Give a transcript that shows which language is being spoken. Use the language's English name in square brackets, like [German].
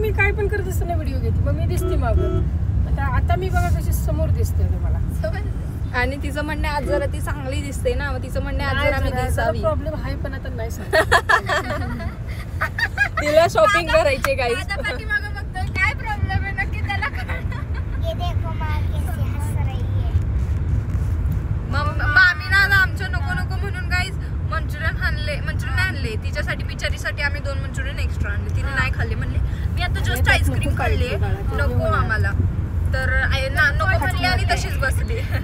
[Marathi] मी काय पण करत असताना व्हिडिओ घेते, मग मी दिसते मागं. आता मी बघा कशी समोर दिसते मला. आणि तिचं म्हणणे आज जरा ती चांगली दिसते ना, मग तिचं म्हणणे आज जरा मी दिसावी. प्रॉब्लेम आहे पण आता नाही सांग. तिला शॉपिंग करायचे गाईस. आता पाठीमागं बघतोय काय प्रॉब्लेम आहे नक्की त्याला कळलं. [Hindi] ये देखो माँ कैसी हंस रही है. [Marathi] मामी ना आमच्या नको नको म्हणून गाईस मंचुरियन आणले तिच्यासाठी, बिचारीसाठी आम्ही 2 मंचुरियन एक्स्ट्रा आणले. तिने नाही खाल्ले, म्हणले मी आता जस्ट आईस्क्रीम खाल्ली, नको आम्हाला. तर नको म्हणली आणि तशीच बसली.